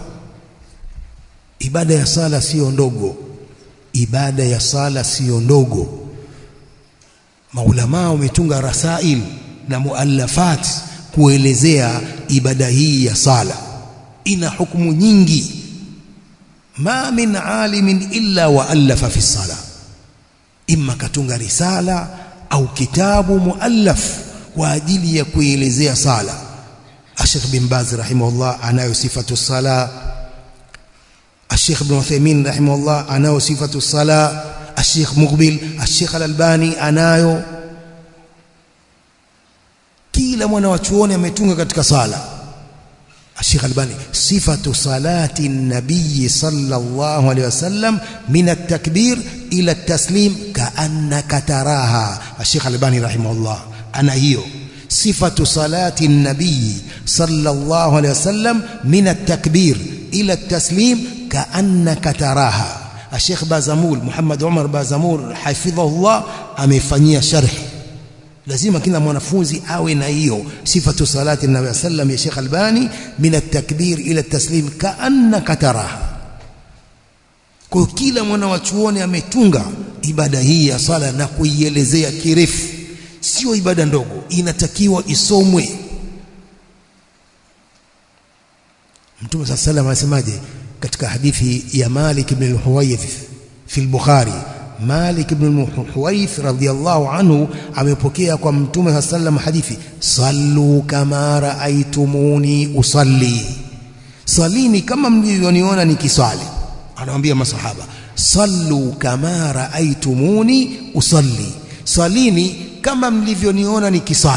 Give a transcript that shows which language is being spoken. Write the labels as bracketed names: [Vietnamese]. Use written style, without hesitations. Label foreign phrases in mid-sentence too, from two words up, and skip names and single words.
[Swahili] Ibada ya sala sio ndogo, ibada ya sala sio ndogo. Maulama wametunga rasail na muallafat kuelezea ibada hii ya sala. Ina hukumu nyingi. [Arabic] ما من عالم إلا وألف في الصلاة, [Swahili] imma katunga risala au kitabu muallaf kwa ajili ya kuelezea sala. Sheikh bin Baz rahimahullah anayo sifatu sala, Sheikh Ibn Uthaymeen rahimahullah anayo sifatu sala, Sheikh Muqbil, Sheikh Al-Albani anayo. Kila mwana wa chuoni ametunga katika sala. [Arabic] Sheikh Al-Albani, صفة صلاة النبي صلى الله عليه وسلم من التكبير إلى التسليم كأنك تراها. [Swahili] Sheikh Al-Albani rahimahullah ana hiyo sifatu salati nabii sallallahu alaihi wasallam min at-takbir ila at-taslim ka'annaka taraha. Sheikh Bazamul, Muhammad Umar Bazamul hafidhahullah amefanyia sharhi. Lazima kila mwanafunzi awe na hiyo sifatu salati nabii sallam ya Sheikh Albani min at-takbir ila at-taslim ka'annaka taraha. Kwa kila mwana wa chuoni ametunga ibada hii ya sala na kuielezea kirefu. Sio ibada ndogo, inatakiwa isomwe. Mtume [Arabic] صلى الله عليه وسلم [Swahili] anasemaje katika hadithi ya Malik ibn al-Huwayth fi al-Bukhari? Malik ibn al-Huwayth [Arabic] رضي الله عنه [Swahili] amepokea kwa Mtume [Arabic] صلى الله عليه وسلم [Swahili] hadithi, [Arabic] صلوا كما رأيتموني أصلي, [Swahili] salini kama mlivyoniona nikiswali. Anawaambia masahaba, [Arabic] صلوا كما رأيتموني أصلي, [Swahili] salini kama mlivyoniona nikisali.